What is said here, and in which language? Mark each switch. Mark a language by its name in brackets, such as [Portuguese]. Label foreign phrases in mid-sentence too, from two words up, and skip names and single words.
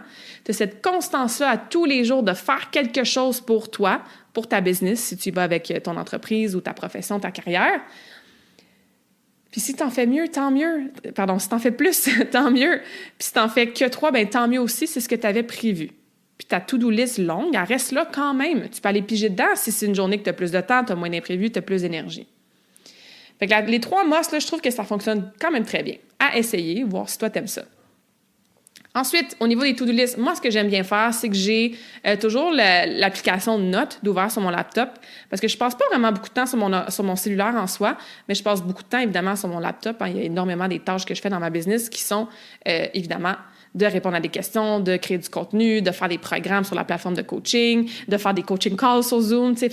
[French] Tu as cette constance-là à tous les jours de faire quelque chose pour toi, pour ta business, si tu y vas avec ton entreprise ou ta profession, ta carrière. Puis si t'en fais mieux, tant mieux. Pardon, si t'en fais plus, tant mieux. Puis si t'en fais que 3, bien tant mieux aussi, c'est ce que tu avais prévu. Puis ta [English] to-do list [French] longue, elle reste là quand même. Tu peux aller piger dedans si c'est une journée que tu as plus de temps, tu as moins d'imprévus, tu as plus d'énergie. Fait que les 3 must, là, je trouve que ça fonctionne quand même très bien. À essayer, voir si toi, t'aimes ça. Ensuite, au niveau des [English] to-do list, [French] moi, ce que j'aime bien faire, c'est que j'ai toujours l'application Notes d'ouvert sur mon laptop parce que je passe pas vraiment beaucoup de temps sur mon cellulaire en soi, mais je passe beaucoup de temps, évidemment, sur mon laptop. Il y a énormément des tâches que je fais dans ma business qui sont, évidemment, de répondre à des questions, de créer du contenu, de faire des programmes sur la plateforme de coaching, de faire des [English] coaching calls [French] sur Zoom, tu sais.